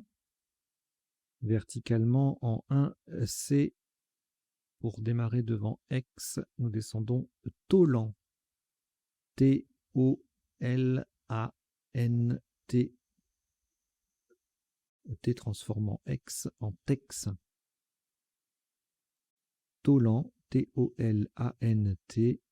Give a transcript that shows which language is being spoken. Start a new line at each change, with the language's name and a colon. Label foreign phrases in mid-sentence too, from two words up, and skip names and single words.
French: Verticalement en 1C pour démarrer devant Aix. Nous descendons Tolan. T-O-L-A-N-T. T transformant Aix en Tex. Tolan, T-O-L-A-N-T.